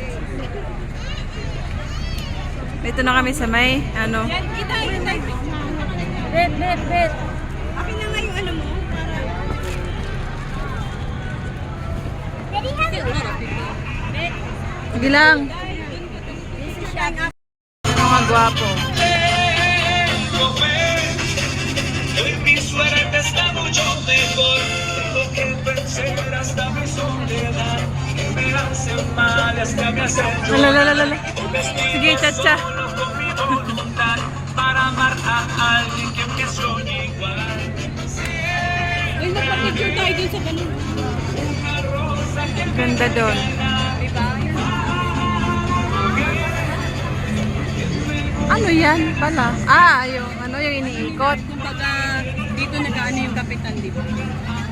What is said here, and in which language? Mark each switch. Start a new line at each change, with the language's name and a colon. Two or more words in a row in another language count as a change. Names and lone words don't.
Filipino: Dito na kami sa may ano. Bet, bet, bet. Akin na nga yung ano mo. Sige lang. Mga gwapo.
Spanish: Hoy mi suerte está mucho mejor. Tengo que vencer hasta mi soledad. Que me hace mal hasta me hace
Filipino: Lalalala. Sige, chacha.
Spanish: solo con mi voluntad. Para amar a alguien que me sueñe igual.
Filipino: Uy, magpa-picture tayo dun sa ganun. Ganda doon. Diba? Ano yan pala? Ah, yung ano yung iniikot. Kumbaga, dito nag-ano yung kapitan, di ba?